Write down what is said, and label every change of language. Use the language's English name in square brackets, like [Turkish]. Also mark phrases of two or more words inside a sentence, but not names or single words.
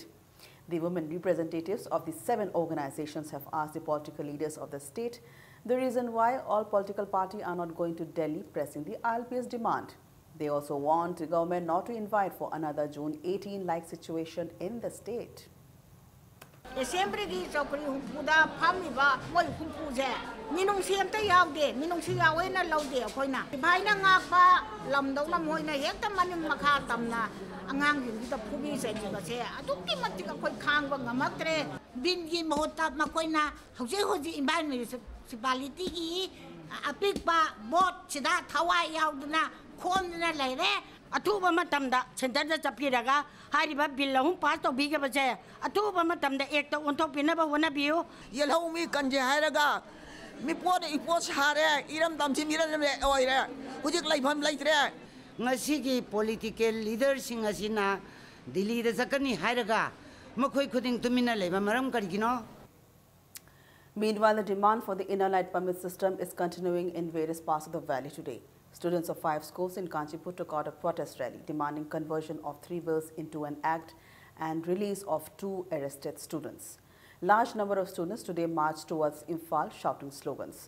[English] The women representatives of the 7 organizations have asked the political leaders of the state the reason why all political parties are not going to Delhi pressing the ILPS demand. They also want the government not to invite for another June 18-like situation in the state. [Manipuri] Assembly gi chokri humpuda phamiba moi humpuje minung siam ta yawde minung si yawe na laude khoina bhaina ngakpa lamdona moina hekta manim makha tamna angang gi ta phubi se ji ga se adukki matti ka khoi khangba ngamaktre bin gi mohota makoina hoji municipality gi apik ba bot sida thawai yawduna khomna leire atuba matamda center da chapiraga hariba [English] bill pass [Manipuri] to biga baje atuba matamda ek to onthok pinaba wona biu yelhau mi kanje hairaga mi pod ipos hare iram damchi miran oire hujik laifam laitre ngasi gi [English] political leaders [Manipuri] sing asina Delhi da sakani hairaga makhoi khuding tumina leba maram karigino. [English] Meanwhile, the demand for the inner light permit system is continuing in various parts of the valley today. Students of 5 schools in Kanchipur took out a protest rally demanding conversion of 3 bills into an act and release of 2 arrested students. Large number of students today marched towards Imphal shouting slogans.